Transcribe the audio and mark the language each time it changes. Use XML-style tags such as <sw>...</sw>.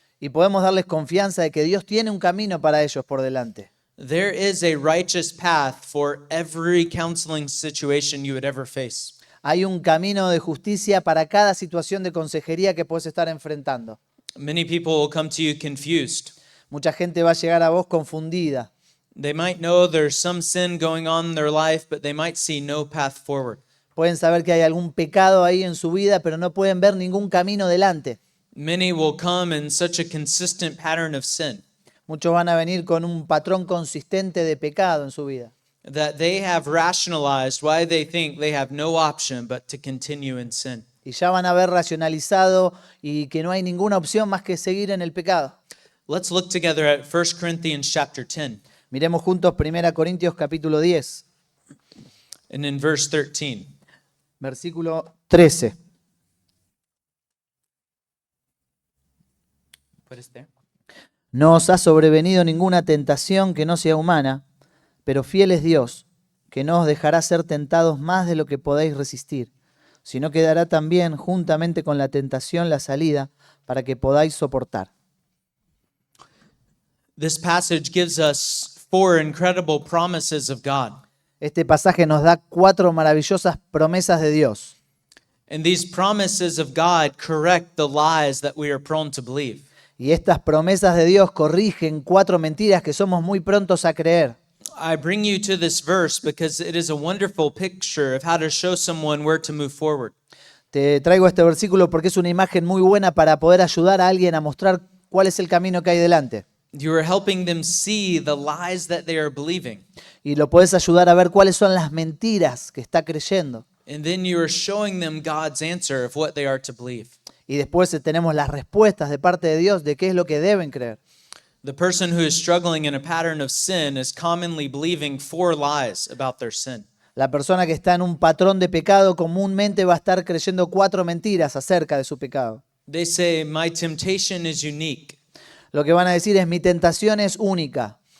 <es>Y podemos darles confianza de que Dios tiene un camino para ellos por delante.</es> <en>There is a righteous path for every counseling situation you would ever face.</en> <es>Hay un camino de justicia para cada situación de consejería que puedes estar enfrentando.</es> <en>Many people will come to you confused.</en> <es>Mucha gente va a llegar a vos confundida.</es> <en>They might know there's some sin going on in their life, but they might see no path forward.</en> <es>Pueden saber que hay algún pecado ahí en su vida, pero no pueden ver ningún camino delante.</es> <en>Many will come in such a consistent pattern of sin</en> <es>Muchos van a venir con un patrón consistente de pecado en su vida.</es> <en>that they have rationalized why they think they have no option but to continue in sin.</en> <es>Y ya van a haber racionalizado y que no hay ninguna opción más que seguir en el pecado.</es> <en>Let's look together at 1 Corinthians chapter 10</en> <es>Miremos juntos 1 Corintios capítulo 10,</es> <en>and in verse 13.</en> <es>versículo 13.</es> <en>What is there?</en> <es>No os ha sobrevenido ninguna tentación que no sea humana, pero fiel es Dios, que no os dejará ser tentados más de lo que podéis resistir, sino que dará también juntamente con la tentación la salida para que podáis soportar.</es> <en>This passage gives us 4 incredible promises of God.</en> <es>Este pasaje nos da 4 maravillosas promesas de Dios.</es> <en>And these promises of God correct the lies that we are prone to believe.</en> <es>Y estas promesas de Dios corrigen 4 mentiras que somos muy prontos a creer.</es> <en>I bring you to this verse because it is a wonderful picture of how to show someone where to move forward.</en> <es>Te traigo este versículo porque es una imagen muy buena para poder ayudar a alguien a mostrar cuál es el camino que hay delante.</es> <en>You are helping them see the lies that they are believing.</en> <es>Y lo puedes ayudar a ver cuáles son las mentiras que está creyendo.</es> <en>And then you are showing them God's answer of what they are to believe.</en> <es>Y después tenemos las respuestas de parte de Dios de qué es lo que deben creer.</es> <en>The person who is struggling in a pattern of sin is commonly believing 4 lies about their sin.</en> <es>La persona que está en un patrón de pecado comúnmente va a estar creyendo 4 mentiras acerca de su pecado.</es> <en>They say, my temptation is unique.</en> <es>Lo que van a decir es: mi tentación es única.</es>